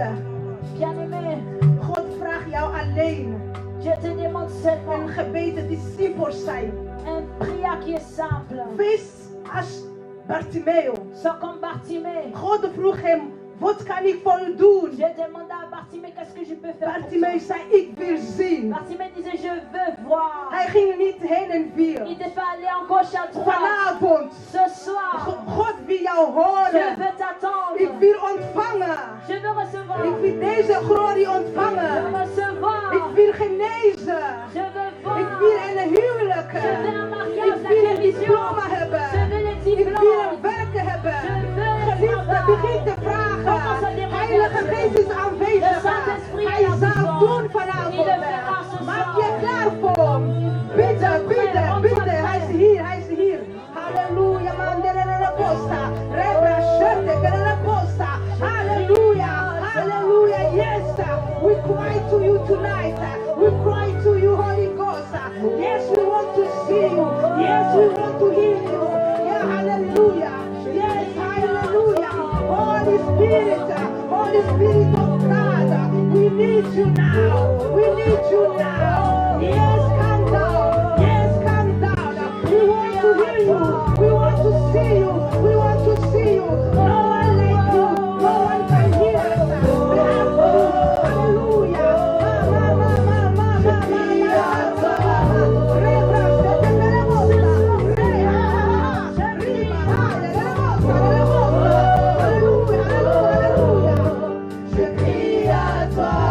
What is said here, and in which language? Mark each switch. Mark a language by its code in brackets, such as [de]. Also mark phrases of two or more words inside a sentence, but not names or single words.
[fr] bien-aimé, [nl] God vraagt jou alleen [fr] je te demande seulement [nl] een gebeden die simpel zijn. [fr] un prière qui est simple. [nl] Wees als Bartimeo. [fr] Sois comme Bartimée. [nl] God vroeg hem, wat kan ik voor u doen? [fr] J'ai demandé à Bartimée qu'est-ce que je peux faire pour [nl] Bartimeo [fr] toi. [nl] zei, ik wil zien. [fr] Bartimée disait je veux voir. [nl] Hij ging niet heen en weer. [fr] Il ne pas aller en gauche à droite. [nl] Vanavond, [fr] Ce soir, [nl] God wil jou [fr] je [nl] horen. [fr] veux t'attendre. [nl] Ik wil ontvangen. [fr] Je veux recevoir. [nl] Ik wil deze glorie [fr] Je veux [nl] ontvangen. [fr] recevoir. [nl] Ik wil genezen. [fr] Je veux voir. [nl] Ik wil een huwelijk. [fr] Je veux un [nl] Ik [fr] mariage, la [nl] wil een [fr] guérison. [nl] diploma hebben. [fr] Je veux les [nl] Ik wil een [fr] diplômes. [nl] werk hebben. [fr] Je veux [nl] Geliefde, [fr] travail. [nl] begin te vragen. [fr] Commence à demander. [nl] Heilige Geest is aanwezig. [fr] Le Saint-Esprit [nl] Hij [fr] est là ce [nl] zal [fr] soir. [nl] doen [fr] Il [nl] vanavond. [fr] le fera ce [nl] Maak [fr] soir. [nl] je klaar voor. Bidden, bidden, bidden. Hij is hier, hij is hier. Halleluja, man, de la posta. Rebra, sherte, de la posta. [en] Halleluja, halleluja, yes. We cry to you tonight. We cry to you, Holy Ghost. Yes, we want to see you. Yes, we want to hear you. Yeah, hallelujah. Yes, hallelujah. Holy Spirit, Holy Spirit of God, we need you now. We need you now. Yes, come down. Yes, come down. We want to hear you. We want to see you. We want to see you. No one like you. No one can hear us. We have you. [fr] Hallelujah. Je crie à toi.